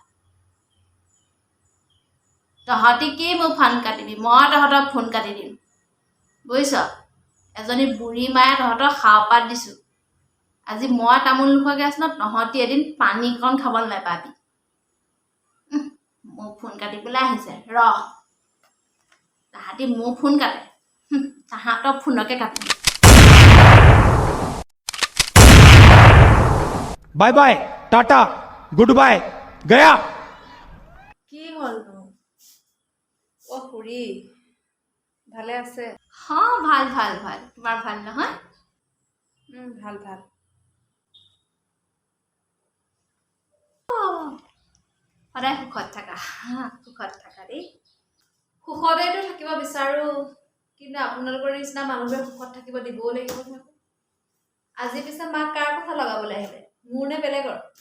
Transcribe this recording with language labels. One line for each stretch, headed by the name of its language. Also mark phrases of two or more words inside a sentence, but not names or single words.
Assamese: তহঁতি কি মোক ফোন কাটিবি মই তহঁতক ফোন কাটি দিম বুজিছ এজনী বুঢ়ী মায়ে তহঁতক খাওপাত দিছো আজি মই তামোল নোখোৱাকৈ আছো ন তহঁতি এদিন পানী কণ খাবলৈ নাপাবি মোক ফোন কাটিবলৈ আহিছে ৰহ তাহাঁতি মোক ফোন কাটে তাহাঁতক ফোনকে কাটিম
English: bye bye tata good bye गया
Assamese: কি হল ও খুৰী ভালে আছে হ্যাঁ ভাল ভাল ভাল তোমাৰ ভাল নহয় ভাল ভাল সদায় সুখত থাকা দেই সুখতেতো থাকিব বিচাৰো কিন্তু আপোনালোকৰ নিচিনা মানুহবোৰে সুখত থাকিব দিবও লাগিব আজি পিছে মাক কাৰ কথা লগাবলৈ আহিলে মোৰ নে বেলেগৰ